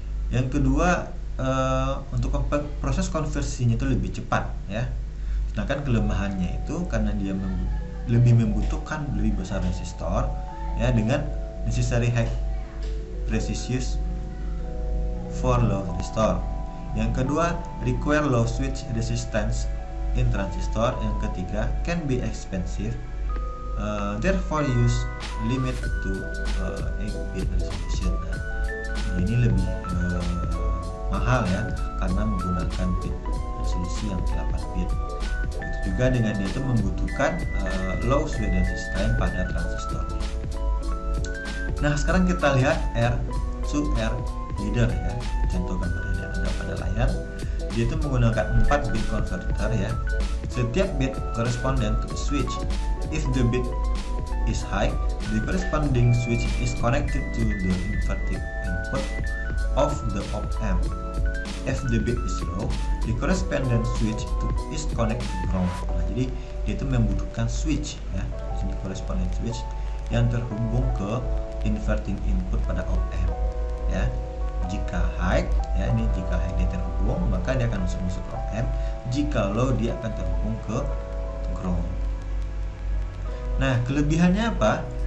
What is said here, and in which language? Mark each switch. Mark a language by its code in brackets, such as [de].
[id] Yang kedua, untuk proses konversinya itu lebih cepat, ya. Sedangkan kelemahannya itu karena dia lebih membutuhkan lebih besar resistor, ya, dengan [en] necessary high precision for low resistor. Yang kedua, require low switch resistance in transistor. Yang ketiga, can be expensive, therefore use limit to 8-bit resolution. [id] Nah, ini lebih mahal, ya, karena menggunakan bit resolusi yang 8 bit. Itu juga dengan dia itu membutuhkan low switch resistance pada transistornya. Nah, sekarang kita lihat R2R leader, ya. Contoh gambar yang ada pada layar. Dia itu menggunakan 4 bit converter, ya. Setiap [en] bit corresponding to switch. If the bit is high, the corresponding switch is connected to the inverting input of the op-amp. If the bit is low, the corresponding switch is connected to ground. [id] Nah, jadi dia itu membutuhkan switch, ya. Di sini corresponding switch yang terhubung ke inverting input pada op-amp, ya. Jika high, ya, ini jika high dia terhubung, maka dia akan masuk ke op-amp. Jika low, dia akan terhubung ke ground. Nah, kelebihannya apa?